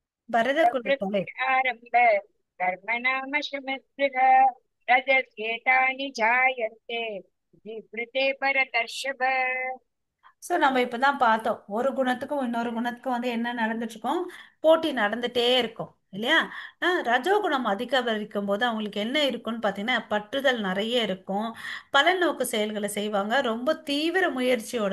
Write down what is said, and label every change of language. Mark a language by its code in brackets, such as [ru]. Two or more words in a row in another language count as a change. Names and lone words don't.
[ta] பரத குலத்தலை. [sa] प्रवृत्ति आरम्भ कर्मणामशमस्पृह रजस्येतानि जायन्ते विवृते भरतर्षभ. [ta] ஸோ நம்ம இப்பதான் பார்த்தோம் ஒரு குணத்துக்கும் இன்னொரு குணத்துக்கும் வந்து என்ன நடந்துட்டு இருக்கும், போட்டி நடந்துட்டே இருக்கும் இல்லையா. ரஜோகுணம் அதிகரிக்கும் போது அவங்களுக்கு என்ன இருக்கும்னு பார்த்தீங்கன்னா பற்றுதல் நிறைய இருக்கும். பலநோக்கு செயல்களை செய்வாங்க ரொம்ப தீவிர முயற்சியோட.